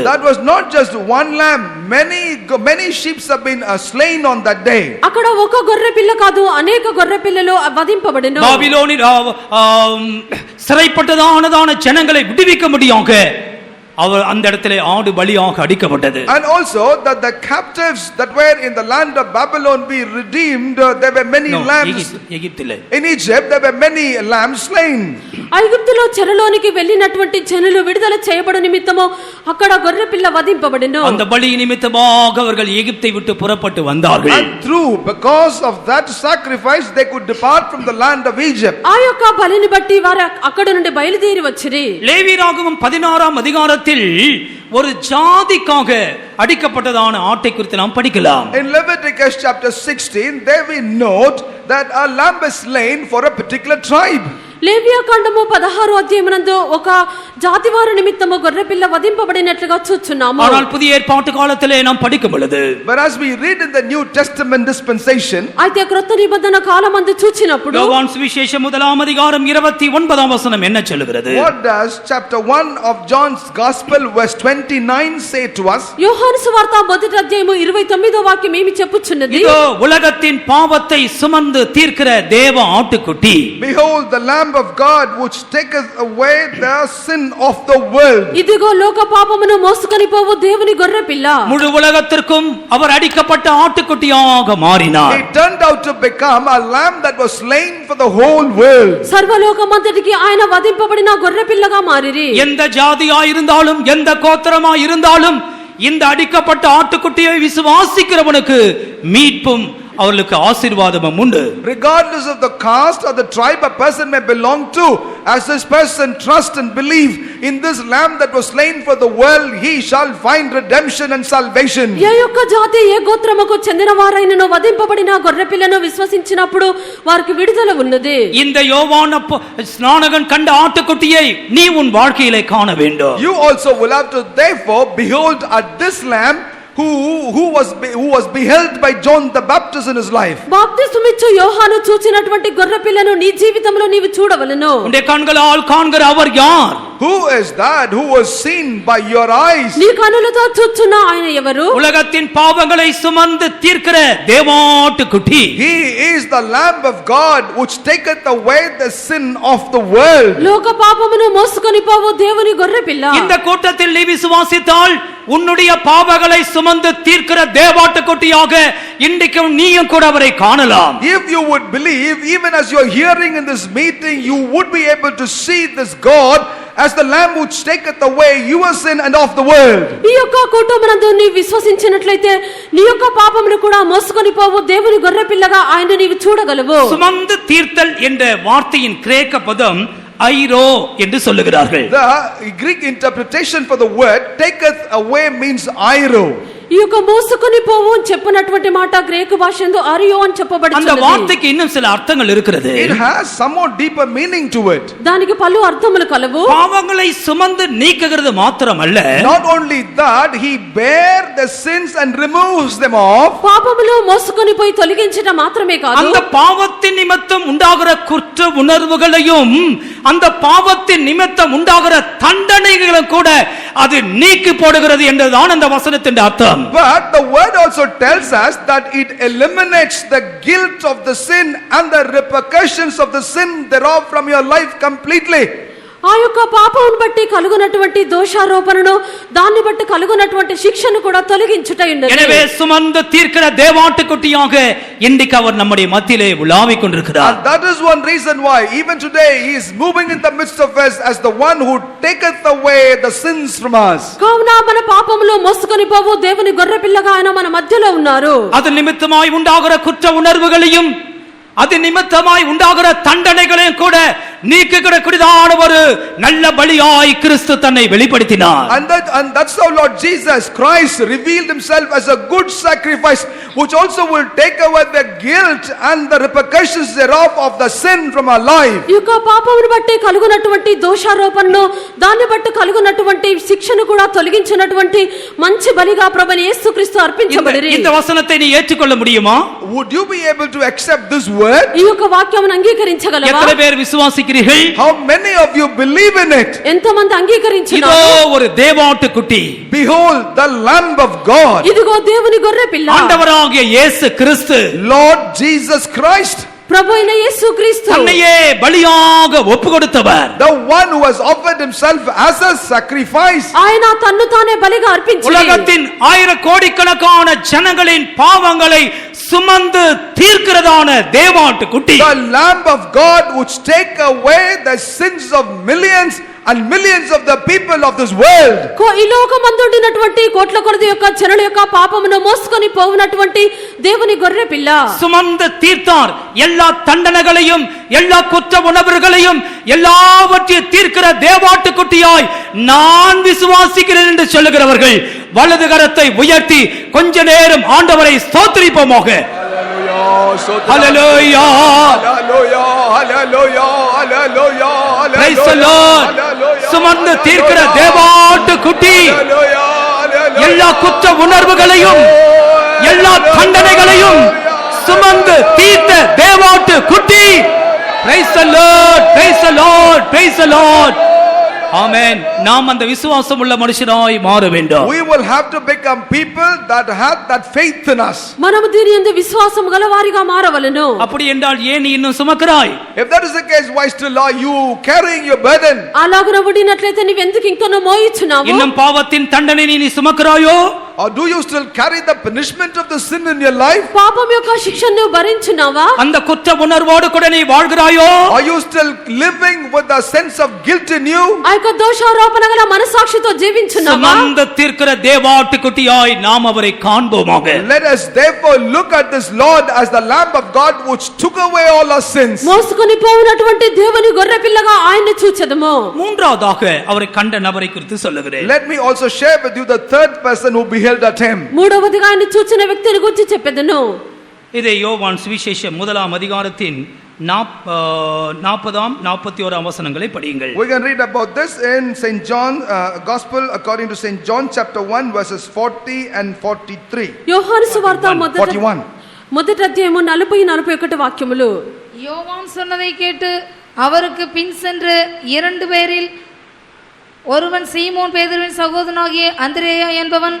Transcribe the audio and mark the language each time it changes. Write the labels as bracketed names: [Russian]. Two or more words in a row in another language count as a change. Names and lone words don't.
[English] That was not just one lamb, many sheep have been slain on that day. [Telugu] అక్కడ ఒక గొర్రె పిల్ల కాదు, అనేక గొర్రె పిల్లలు వధింపబడెను. [Tamil] బాబిలోనిல் சிறைப்பட்டதான ஜனங்களை விடுவிக்க முடியாங்க அவர் அந்த இடத்திலே ஆடு பலியாக அடிக்கப்பட்டது. [English] And also that the captives that were in the land of Babylon be redeemed, there were many lambs. [Telugu] ఎగిప్తులో [English] In Egypt there were many lambs slain. [Telugu] ఐగుప్తులో చెరలోనికి వెళ్ళినటువంటి జనులు విడుదల చేయబడు నిమిత్తము అక్కడ గొర్రె పిల్ల వధింపబడెను. [Tamil] அந்த பலி நிமித்தமாக அவர்கள் எகிப்தை விட்டு புறப்பட்டு வந்தார்கள். [English] And because of that sacrifice they could depart from the land of Egypt. [Telugu] ఆ యొక్క బలిని బట్టి వారు అక్కడ నుండి బయలుదేరి వచ్చిరి. [Tamil] லேவியராகமம் 16ஆம் அதிகாரத்தில் ஒரு ஜாதிக்காக அடிக்கப்பட்டதான ஆட்டை குறித்து நாம் படிக்கலாம். [English] In Leviticus chapter 16 there we note that a lamb is slain for a particular tribe. [Telugu] లేవియాకాండము 16వ అధ్యాయమునందు ఒక జాతివారి నిమిత్తము గొర్రెపిల్ల వధింపబడినట్లుగా చూస్తున్నాము. [Tamil] ஆனால் புதிய ஏற்பாட்டு காலத்திலே நாம் படிக்கும் பொழுது, [English] but as we read in the New Testament dispensation, [Telugu] అయితే క్రొత్త నిబంధన కాలమందు చూచినప్పుడు [Tamil] యోహాను సువిశేషం 1ஆம் அதிகாரம் 29ஆம் வசனம் என்ன சொல்கிறது? [English] What does chapter 1 of John's Gospel verse 29 say to us? [Telugu] యోహాను సువార్త మొదటి అధ్యాయము 29వ వాక్యం ఏమి చెప్పుచున్నది? [Tamil] இதோ உலகத்தின் பாவத்தை சுமந்து தீர்க்கிற தேவ ஆட்டுக்குட்டி. [English] Behold the Lamb of God which taketh away the sin of the world. [Telugu] ఇదిగో లోక పాపమును మోసుకొని పోవు దేవుని గొర్రె పిల్ల. [Tamil] முழு உலகத்திற்கும் அவர் அடிக்கப்பட்ட ஆட்டுக்குட்டியாக மாறினார். [English] He turned out to become a lamb that was slain for the whole world. [Telugu] సర్వలోకమంతటికి ఆయన వధింపబడిన గొర్రె పిల్లగా మారిరి. [Tamil] எந்த ஜாதியாய் இருந்தாலும் எந்த கோத்திரமாய் இருந்தாலும் இந்த அடிக்கப்பட்ட ஆட்டுக்குட்டியை விசுவாசிக்கிறவனுக்கு மீட்பும் அவர்களுக்கு ஆசீர்வாதமும் உண்டு. [English] Regardless of the caste or the tribe a person may belong to, as this person trust and believe in this lamb that was slain for the world, he shall find redemption and salvation. [Telugu] ఏ యొక్క జాతి ఏ గోత్రముకు చెందిన వారైనను వధింపబడిన గొర్రె పిల్లను విశ్వసించినప్పుడు వారికి విడుదల ఉన్నది. [Tamil] இந்த யோவான் ஸ்நானகன் கண்ட ஆட்டுக்குட்டியை நீ உன் வாழ்க்கையிலே காண வேண்டும். [English] You also will have to therefore behold at this lamb who was beheld by John the Baptist in his life. [Telugu] బాప్తిస్మమిచ్చు యోహాను చూచినటువంటి గొర్రె పిల్లను నీ జీవితంలో నీవు చూడవలెను. [Tamil] உன்னுடைய கண்களால் காண்கிற அவர் யார்? [English] Who is that who was seen by your eyes? [Telugu] నీ కన్నులతో చూచున్న ఆయన ఎవరు? [Tamil] உலகத்தின் பாவங்களை சுமந்து தீர்க்கிற தேவாட்டுக்குட்டி. [English] He is the Lamb of God which taketh away the sin of the world. [Telugu] లోక పాపమును మోసుకొని పోవు దేవుని గొర్రె పిల్ల. [Tamil] இந்த கூட்டத்தில் நீ விசுவாசித்தால் உன்னுடைய பாவங்களை சுமந்து தீர்க்கிற தேவாட்டுக்குட்டியாக இன்றைக்கும் நீயும் கூட அவரை காணலாம். [English] If you would believe, even as you are hearing in this meeting, you would be able to see this God as the lamb which taketh away your sin and of the world. [Telugu] ఈ యొక్క కుటుంబమందు నీ విశ్వసించినట్లయితే నీ యొక్క పాపమును కూడా మోసుకొని పోవు దేవుని గొర్రె పిల్లగా ఆయన నీవు చూడగలవు. [Tamil] சுமந்து தீர்த்தல் என்ற வார்த்தையின் கிரேக்க பதம் ஐரோ என்று சொல்லுகிறார்கள். [English] The Greek interpretation for the word taketh away means airo. [Telugu] ఈ యొక్క మోసుకొని పోవు అని చెప్పినటువంటి మాట గ్రీకు భాషలో ఆరియో అని చెప్పబడుతుంది. [Tamil] அந்த வார்த்தைக்கு இன்னும் சில அர்த்தங்கள் இருக்கிறது. [English] It has some more deeper meaning to it. [Telugu] దానికి పలు అర్థములు కలవు. [Tamil] பாவங்களை சுமந்து நீக்குகிறது மாத்திரமல்ல, [English] not only that, he bear the sins and removes them off. [Telugu] పాపములు మోసుకొని పోయి తొలగించడం మాత్రమే కాదు, [Tamil] அந்த பாவத்தின் நிமித்தம் உண்டாகிற குற்ற உணர்வுகளையும் அந்த பாவத்தின் நிமித்தம் உண்டாகிற தண்டனைகளும் கூட அது நீக்கி போடுகிறது என்றுதான் அந்த வசனத்தின் அர்த்தம். [English] But the word also tells us that it eliminates the guilt of the sin and the repercussions of the sin thereof from your life completely. [Telugu] ఆ ఆ యొక్క పాపమును బట్టి కలుగునటువంటి దోషారోపణను దాన్ని బట్టి కలుగునటువంటి శిక్షను కూడా తొలగించుటయున్నది. [Tamil] எனவே சுமந்து தீர்க்கிற தேவாட்டுக்குட்டியாக இன்றைக்கு அவர் நம்முடைய மத்தியிலே உலாவிக் கொண்டிருக்கிறார். [English] And that is one reason why even today he is moving in the midst of us as the one who taketh away the sins from us. [Telugu] కావున మన పాపములు మోసుకొని పోవు దేవుని గొర్రెపిల్లగా ఆయన మన మధ్యలో ఉన్నారు. [Tamil] அது நிமித்தமாய் உண்டாகிற குற்ற உணர்வுகளையும் அது நிமித்தமாய் உண்டாகிற தண்டனைகளையும் கூட நீக்குகிறதான ஒரு நல்ல பலியாய் கிறிஸ்து தன்னை வெளிப்படுத்தினார். [English] And that's how Lord Jesus Christ revealed himself as a good sacrifice which also will take away the guilt and the repercussions thereof of the sin from our life. [Telugu] ఈ యొక్క పాపమును బట్టి కలుగునటువంటి దోషారోపణను దాన్ని బట్టి కలుగునటువంటి శిక్షను కూడా తొలగించినటువంటి మంచి బలిగా ప్రభువైన యేసుక్రీస్తు అర్పించబడిరి. [Tamil] இந்த వచనத்தை நீ ஏற்றுக்கொள்ள முடியுமா? [English] Would you be able to accept this word? [Telugu] ఈ యొక్క వాక్యమును అంగీకరించగలవా? [Tamil] எத்தனை பேர் விசுவாசிக்கிறீர்கள்? [English] How many of you believe in it? [Telugu] ఎంతమంది అంగీకరించున్నారు? [Tamil] இதோ ஒரு தேவாட்டுக்குட்டி, [English] behold the lamb of God, [Telugu] ఇదిగో దేవుని గొర్రెపిల్ల, [Tamil] ஆண்டவராகிய இயேசு கிறிஸ்து, [English] Lord Jesus Christ, [Telugu] ప్రభువైన యేసుక్రీస్తు [Tamil] தன்னையே பலியாக ஒப்புக்கொடுத்தவர், [English] the one who has offered himself as a sacrifice. [Telugu] ఆయన తన్ను తానే బలిగా అర్పించి [Tamil] உலகத்தின் ஆயிரக்கோடிக்கணக்கான ஜனங்களின் பாவங்களை சுமந்து தீர்க்கிறதான தேவாட்டுக்குட்டி, [English] the lamb of God which take away the sins of millions and millions of the people of this world. [Telugu] ఈ లోకమందుండినటువంటి కోట్ల కొలది యొక్క జనుల యొక్క పాపమును మోసుకొని పోవునటువంటి దేవుని గొర్రెపిల్ల [Tamil] சுமந்து தீர்த்தார். எல்லா தண்டனைகளையும் எல்லா குற்ற உணர்வுகளையும் எல்லாவற்றையும் தீர்க்கிற தேவாட்டுக்குட்டியாய் நான் விசுவாசிக்கிறேன் என்று சொல்லுகிறவர்கள் வலது கரத்தை உயர்த்தி கொஞ்ச நேரம் ஆண்டவரை ஸ்தோத்திரிப்போமாக. ஹல்லேலூயா, [English] hallelujah, hallelujah, hallelujah, praise the Lord. [Tamil] சுமந்து தீர்க்கிற தேவாட்டுக்குட்டி எல்லா குற்ற உணர்வுகளையும் எல்லா தண்டனைகளையும் சுமந்து தீர்த்த தேவாட்டுக்குட்டி. [English] praise the Lord, praise the Lord, praise the Lord. [Tamil] ஆமென். நாம் அந்த விசுவாசம் உள்ள மனுஷராய் மாற வேண்டும். [English] We will have to become people that have that faith in us. [Telugu] మనము దీని యందు విశ్వాసం గలవారిగా మారవలెను. [Tamil] அப்படி என்றால் ஏன் நீ இன்னும் சுமக்கிறாய்? [English] If that is the case, why still are you carrying your burden? [Telugu] అలాగున ఉండినట్లయితే నీవు ఎందుకు ఇంకనూ మోయిచున్నావు? [Tamil] இன்னும் பாவத்தின் தண்டனை நீ சுமக்கிறாயோ? [English] Or do you still carry the punishment of the sin in your life? [Telugu] పాపం యొక్క శిక్షను భరించున్నావా? [Tamil] அந்த குற்ற உணர்வோடு கூட நீ வாழ்கிறாயோ? [English] Are you still living with the sense of guilt in you? [Telugu] ఆ యొక్క దోషారోపణ గల మనసాక్షితో జీవించున్నావా? [Tamil] சுமந்து தீர்க்கிற தேவாட்டுக்குட்டியாய் நாம் அவரை காண்போமாக. [English] Let us therefore look at this Lord as the Lamb of God which took away all our sins. [Telugu] మోసుకొని పోవునటువంటి దేవుని గొర్రెపిల్లగా ఆయన్ని చూచెదము. [Tamil] மூன்றாவதாக அவரை கண்ட நபரை குறித்து சொல்லுகிறேன். [English] Let me also share with you the third person who beheld at him. [Telugu] మూడవదిగా ఆయన్ని చూచిన వ్యక్తిని గురించి చెప్పెదను. [Tamil] இதை யோவான் சுவிசேஷம் 1 அதிகாரத்தின் 40-41 வசனங்களை படியுங்கள். [English] We can read about this in St. John Gospel according to St. John chapter 1 verses 40 and 43. [Telugu] యోహాను సువార్త 41. మొదటి అధ్యాయము 40-41 వాక్యములు. [Tamil] யோவான் சொன்னதை கேட்டு அவருக்கு பின் சென்று 2 பேரில் ஒருவன் சீமோன் பேதுருவின் சகோதரனாகிய அந்திரேயா என்பவன்.